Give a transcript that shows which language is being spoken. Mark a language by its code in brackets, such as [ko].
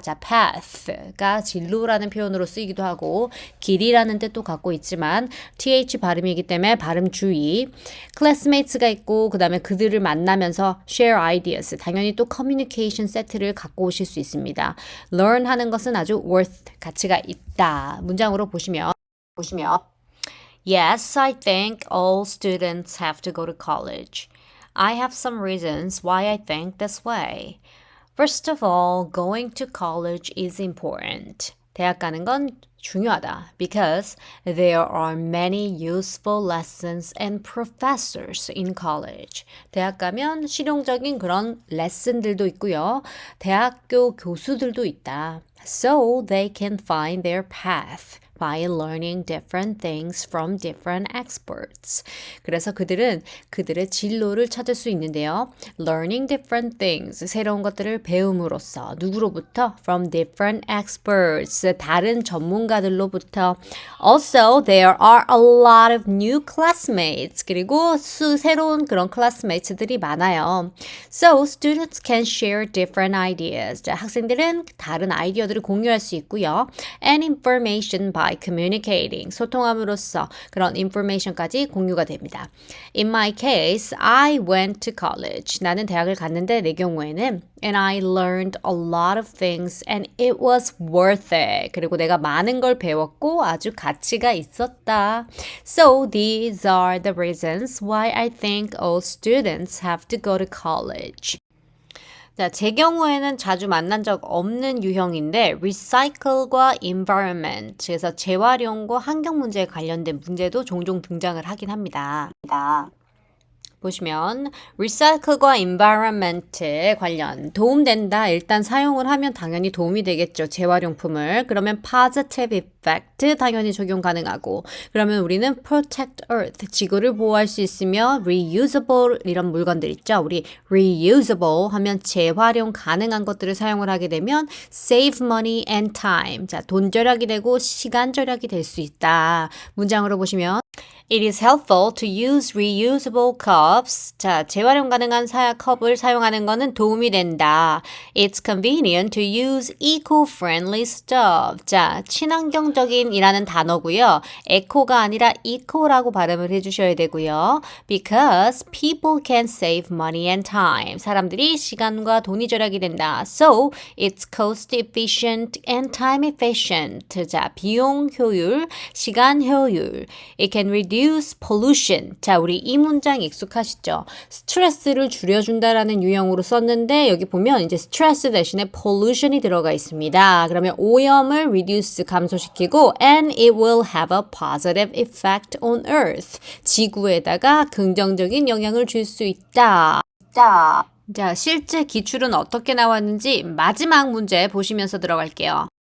[ko] 자, path가 진로라는 표현으로 쓰이기도 하고 길이라는 뜻도 갖고 있지만 th 발음이기 때문에 발음 주의. classmates가 있고 그 다음에 그들을 만나면서 share ideas, 당연히 또 communication 세트를 갖고 오실 수 있습니다. learn 하는 것은 아주 worth, 가치가 있다. 문장으로 보시면 [en] Yes, I think all students have to go to college. I have some reasons why I think this way. First of all, going to college is important. [ko] 대학 가는 건 중요하다. [en] Because there are many useful lessons and professors in college. [ko] 대학 가면 실용적인 그런 레슨들도 있고요. 대학교 교수들도 있다. [en] So they can find their path by learning different things from different experts. [ko] 그래서 그들은 그들의 진로를 찾을 수 있는데요. Learning different things, 새로운 것들을 배움으로써 누구로부터? [en] From different experts, [ko] 다른 전문가들로부터. [en] Also, there are a lot of new classmates. [ko] 그리고 새로운 그런 classmates들이 많아요. [en] So, students can share different ideas. [ko] 자, 학생들은 다른 아이디어들을 공유할 수 있고요. [en] And information by communicating, [ko] 소통함으로써 그런 information까지 공유가 됩니다. [en] In my case, I went to college. [ko] 나는 대학을 갔는데 내 경우에는 [en] and I learned a lot of things and it was worth it. [ko] 그리고 내가 많은 걸 배웠고 아주 가치가 있었다. [en] So these are the reasons why I think all students have to go to college. [ko] 자, 제 경우에는 자주 만난 적 없는 유형인데 recycle과 environment, 그래서 재활용과 환경 문제에 관련된 문제도 종종 등장을 하긴 합니다. 보시면 recycle과 environment 관련 도움된다. 일단 사용을 하면 당연히 도움이 되겠죠. 재활용품을. 그러면 positive effect 당연히 적용 가능하고 그러면 우리는 protect earth 지구를 보호할 수 있으며 reusable 이런 물건들 있죠. 우리 reusable 하면 재활용 가능한 것들을 사용을 하게 되면 save money and time. 자, 돈 절약이 되고 시간 절약이 될 수 있다. 문장으로 보시면 [en] It is helpful to use reusable cups. [ko] 자, 재활용 가능한 컵을 사용하는 것은 도움이 된다. [en] It's convenient to use eco-friendly stuff. [ko] 자, 친환경적인 이라는 단어고요. eco가 아니라 eco라고 발음을 해주셔야 되고요. [en] Because people can save money and time. [ko] 사람들이 시간과 돈이 절약이 된다. [en] So, it's cost efficient and time efficient. [ko] 자, 비용 효율, 시간 효율. [en] It can reduce pollution. [ko] 자, 우리 이 문장 익숙하시죠? 스트레스를 줄여준다라는 유형으로 썼는데 여기 보면 이제 스트레스 대신에 pollution이 들어가 있습니다. 그러면 오염을 reduce 감소시키고 [en] and it will have a positive effect on earth. [ko] 지구에다가 긍정적인 영향을 줄 수 있다. 자, 실제 기출은 어떻게 나왔는지 마지막 문제 보시면서 들어갈게요.